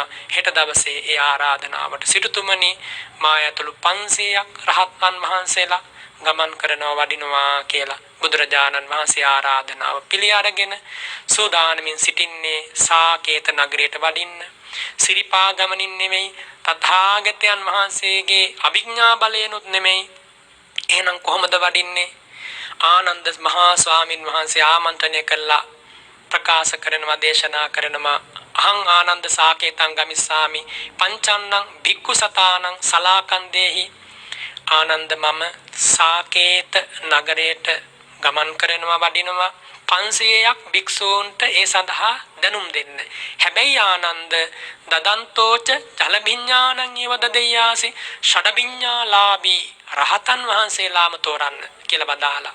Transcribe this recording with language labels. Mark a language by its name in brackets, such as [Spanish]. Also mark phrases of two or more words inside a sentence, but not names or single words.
[Sinhala] හෙට දවසේ ඒ ආරාධනාවට සිටුතුමනි මා ඇතුළු 500ක් රහත්න් වහන්සේලා ගමන් කරනවා වඩිනවා කියලා බුදුරජාණන් වහන්සේ ආරාධනාව පිළි අරගෙන සූදානමින් සිටින්නේ සාකේත නගරයට වඩින්න. සිරිපා ගමනින් නෙමෙයි තථාගතයන් වහන්සේගේ අභිඥා බලයෙන්ුත් නෙමෙයි. එහෙනම් කොහොමද වඩින්නේ? ආනන්ද මහා ස්වාමින් වහන්සේ ආමන්ත්‍රණය කළා. ප්‍රකාශ කරනවා දේශනා කරනවා [Pali] අහං ආනන්ද සාකේතං ගමිස්සාමි පංචන්නං භික්ඛු සතානං සලාකන්දේහි. [Sinhala] ආනන්ද මම සාකේත නගරයට ගමන් කරනවා වඩිනවා 500ක් භික්ෂූන්ට ඒ සඳහා දැනුම් දෙන්න. හැබැයි ආනන්ද [Pali] දදන්තෝච ජලභිඥානං ඒව දදෙයාසි [Sinhala] ෂඩභිඥාලාභී රහතන් වහන්සේලාම තෝරන්න කියලා වදාලා.